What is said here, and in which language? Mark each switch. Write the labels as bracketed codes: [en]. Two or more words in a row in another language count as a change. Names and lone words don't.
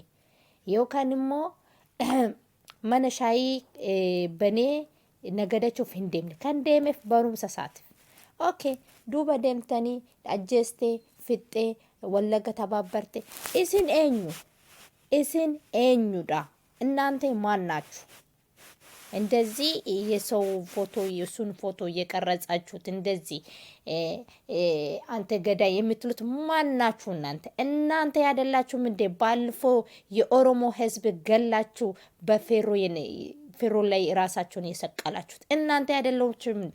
[om] Yookaan immoo mana shaayii banee nagadachuuf hin deemne. Kan deemeef barumsa isaatiif. Okay, duuba deemtanii ajjeestee fixxee wallagga tabaabarte isin eenyu? Isin eenyudha? [am] እናንተ ማን ናችሁ? እንደዚህ የሰው ፎቶ የሱን ፎቶ የቀረጻችሁት እንደዚህ አንተ ገዳይ የምትሉት ማን ናችሁ? እናንተ ያደላችሁም እንደ ባልፈው የኦሮሞ ህዝብ ገላችሁ በፌሮ ላይ ራሳችሁን የሰቀላችሁት እናንተ ያደላችሁም እንዴ?